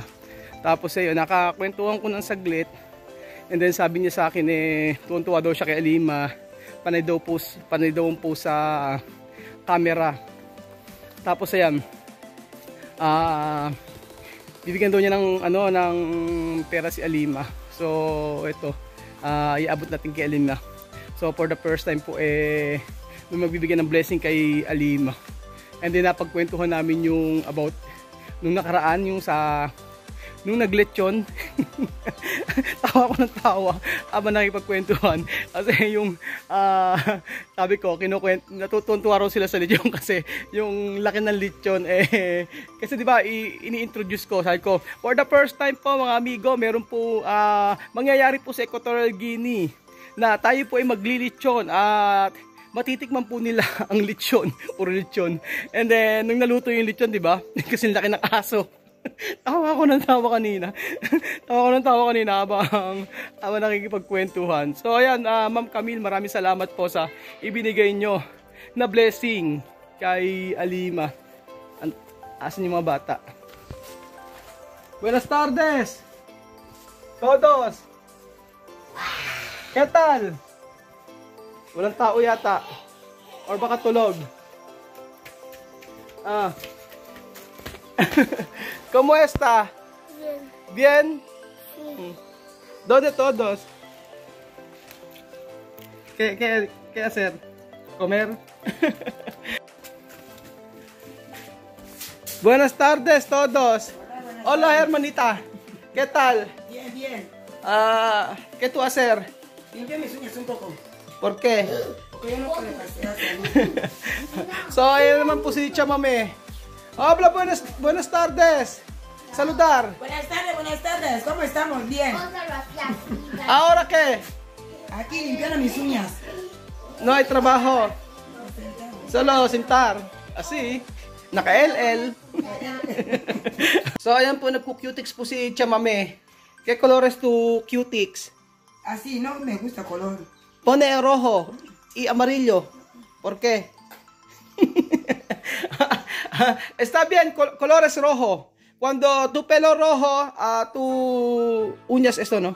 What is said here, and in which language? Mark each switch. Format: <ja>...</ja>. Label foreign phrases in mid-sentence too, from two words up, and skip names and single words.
<tl>Tapos ayun, nakakwentuhan ko ng saglit and then sabi niya sa akin tuwa daw siya kay Alima, panay daw po sa camera. Tapos ayan, bibigyan daw niya ng pera si Alima. So ito, iabot natin kay Alima. So</tl> <en>for the first time</en> <tl>po may magbibigyan ng blessing kay Alima. And then napagkwentuhan namin yung about nung nakaraan, yung nung naglechon. Tawa ko ng tawa habang nakipagkwentuhan kasi yung sabi ko natutuntuwa raw sila sa lechon kasi yung laki ng lechon kasi di ba ini-introduce ko, sabi ko</tl> <en>for the first time</en> <tl>po mga amigo, meron po mangyayari po sa Equatorial Guinea na tayo po ay maglilechon at matitikman po nila ang lechon, puro lechon. And then nung naluto yung lechon, di ba, kasi laki ng aso. Tawa ko ng tawa kanina. habang nakikipagkwentuhan. So ayan, Ma'am Camille, maraming salamat po sa ibinigay nyo na blessing kay Alima. Asan yung mga bata?</tl> <es>Buenas tardes todos. ¿Qué tal?</es> <tl>Walang tao yata. Or baka tulog.</tl> <es>¿Cómo está? Bien. ¿Bien? ¿Dónde todos? ¿Qué hacer? ¿Comer? Buenas tardes todos. Hola hermanita. ¿Qué tal? Bien, bien. ¿Qué tú hacer? Limpia mis uñas un poco. ¿Por qué? Porque yo no puedo pasar.</es> <tl>So, ayun naman po si Chamame.</tl> <es>Habla, buenas tardes. Saludar. Buenas tardes. ¿Cómo estamos? Bien. ¿Ahora qué? Aquí limpiando mis uñas. No hay trabajo. Solo sentar. Así.</es> <tl>Naka-LL. So, ayan po, nagku-cutics po si Chamame.</tl> <es>¿Qué colores tu cutics? Así, no me gusta color. Pone rojo y amarillo. ¿Por qué? Está bien, colores rojo. Cuando tu pelo rojo, tu uñas esto, ¿no?</es>